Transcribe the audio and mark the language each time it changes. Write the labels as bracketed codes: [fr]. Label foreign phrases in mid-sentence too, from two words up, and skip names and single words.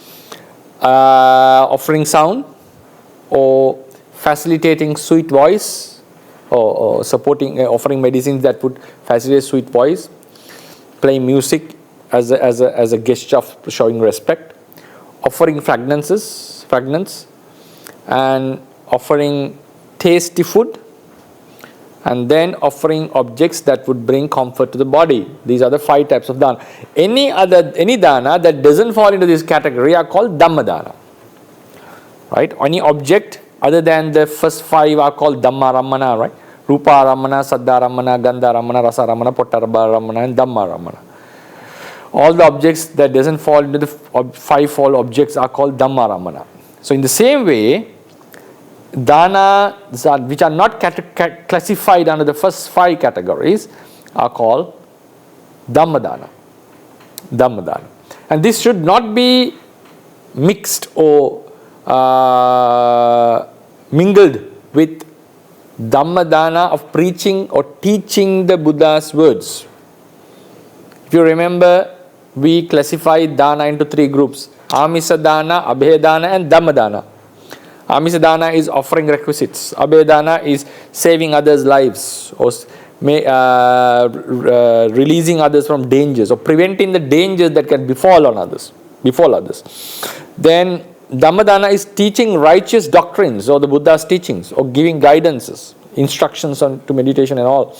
[en] offering sound, or facilitating sweet voice, or supporting offering medicines that would facilitate sweet voice, playing music as a gesture of showing respect, offering fragrance, and offering tasty food, and then offering objects that would bring comfort to the body. These are the 5 types of dana. Any dana that doesn't fall into this category are called [pi] Dhamma dana. [en] Right? Any object other than the first 5 are called [pi] Dhamma Ramana, [en] right? [pi] Rupa Ramana, Saddha Ramana, Gandha Ramana, Rasa Ramana, Pottabba Ramana, and Dhamma Ramana. [en] All the objects that doesn't fall into the 5-fold objects are called [pi] Dhamma Ramana. [en] So in the same way, dana which are not classified under the first 5 categories are called [pi] Dhamma dana. [en] And this should not be mixed or mingled with [pi] Dhamma dana [en] of preaching or teaching the Buddha's words. If you remember, we classified dana into 3 groups: [pi] Amisa dana, Abheya dana, and Dhamma dana. Amisa dana [en] is offering requisites. [pi] Abheya dana [en] is saving others' lives, or releasing others from dangers, or preventing the dangers that can befall others. Then [pi] Dhamma dana [en] is teaching righteous doctrines, or the Buddha's teachings, or giving guidances, instructions to meditation and all.